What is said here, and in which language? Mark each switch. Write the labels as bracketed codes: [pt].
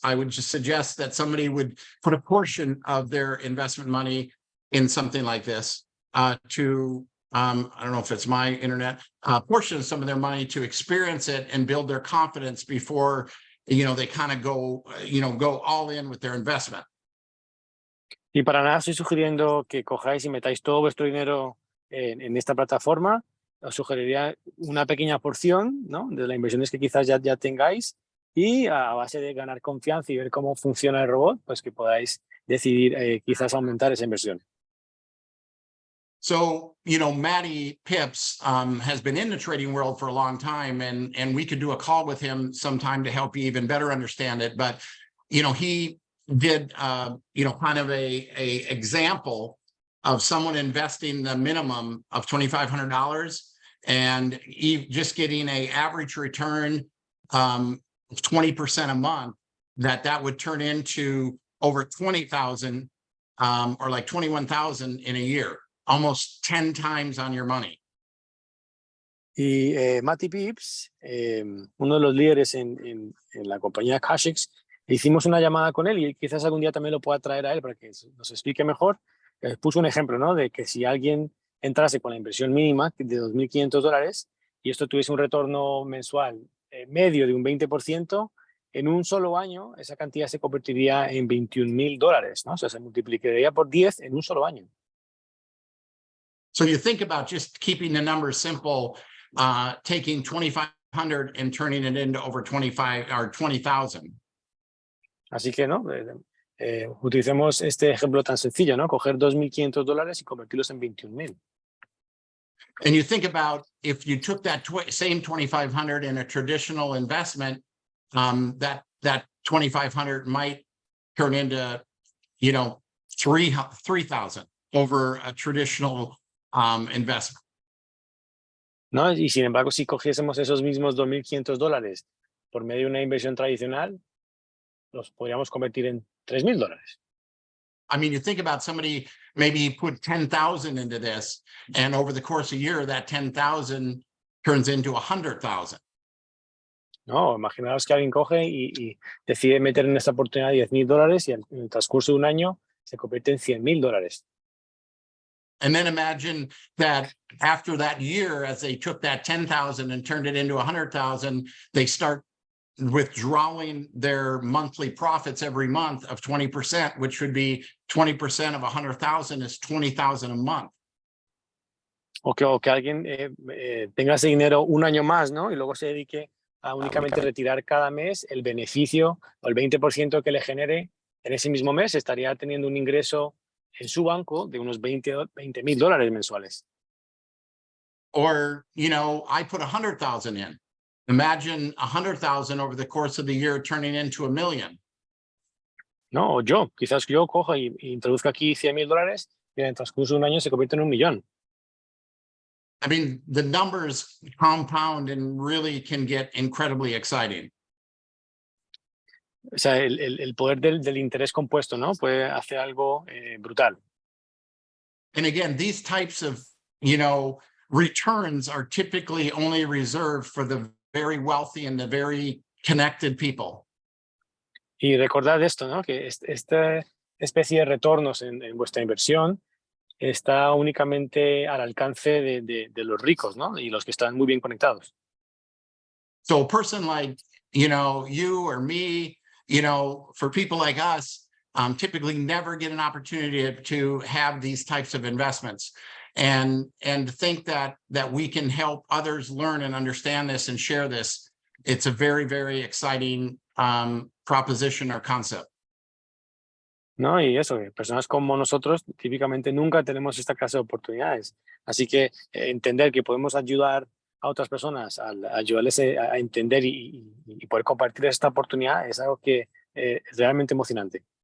[en] I would just suggest that somebody would put a portion of their investment money in something like this to, I don't know if it's my internet, portion of some of their money to experience it and build their confidence before, they kind of go all in with their investment. [es] Y para nada estoy sugiriendo que cojáis y metáis todo vuestro dinero en esta plataforma. Os sugeriría una pequeña porción, ¿no? De las inversiones que quizás ya tengáis y a base de ganar confianza y ver cómo funciona el robot, pues que podáis decidir quizás aumentar esa inversión. [en] So, Matty Pips has been in the trading world for a long time, and we could do a call with him sometime to help you even better understand it. But, he did, kind of a example of someone investing the minimum of $2,500 and just getting a average return of 20% a month, that would turn into over 20,000 or like 21,000 in a year, almost 10 times on your money. [es] Y Mati Pips, uno de los líderes en la compañía Cashex, hicimos una llamada con él y quizás algún día también lo pueda traer a él para que nos explique mejor. Puso un ejemplo, ¿no? De que si alguien entrase con la inversión mínima de $2.500 y esto tuviese un retorno mensual medio de un 20%, en un solo año esa cantidad se convertiría en $21,000, ¿no? O sea, se multiplicaría por 10 en un solo año. [en] So you think about just keeping the numbers simple, taking 2,500 and turning it into over 25 or 20,000. [es] Así que, ¿no? Utilicemos este ejemplo tan sencillo, ¿no? Coger $2.500 y convertirlos en 21,000. [en] And you think about if you took that same 2,500 in a traditional investment, that 2,500 might turn into, 3,000 over a traditional investment. [es] ¿No? Y sin embargo, si cogiésemos esos mismos $2.500 por medio de una inversión tradicional, los podríamos convertir en $3,000. [en] I mean, you think about somebody maybe put 10,000 into this, and over the course of a year, that 10,000 turns into 100,000. [es] No, imaginaos que alguien coge y decide meter en esta oportunidad $10,000 y en el transcurso de un año se convierte en $100,000. [en] And then imagine that after that year, as they took that 10,000 and turned it into 100,000, they start withdrawing their monthly profits every month of 20%, which would be 20% of 100,000 is 20,000 a month. [es] O que alguien tenga ese dinero un año más, ¿no? Y luego se dedique a únicamente retirar cada mes el beneficio o el 20% que le genere en ese mismo mes, estaría teniendo un ingreso en su banco de unos $20,000 mensuales. [en] Or, I put 100,000 in. Imagine 100,000 over the course of the year turning into $1 million. [es] No, o quizás yo coja y introduzca aquí $100,000 y en el transcurso de un año se convierte en $1 millón. [en] I mean, the numbers compound and really can get incredibly exciting. [es] O sea, el poder del interés compuesto, ¿no? Puede hacer algo brutal. [en] And again, these types of, returns are typically only reserved for the very wealthy and the very connected people. [es] Y recordad esto, ¿no? Que esta especie de retornos en vuestra inversión está únicamente al alcance de los ricos, ¿no? Y los que están muy bien conectados. [en] So a person like, you or me, for people like us, typically never get an opportunity to have these types of investments. And to think that we can help others learn and understand this and share this, it's a very, very exciting proposition or concept. [es] ¿No? Y eso, personas como nosotros típicamente nunca tenemos esta clase de oportunidades. Así que entender que podemos ayudar a otras personas, ayudarles a entender y poder compartir esta oportunidad es algo que es realmente emocionante.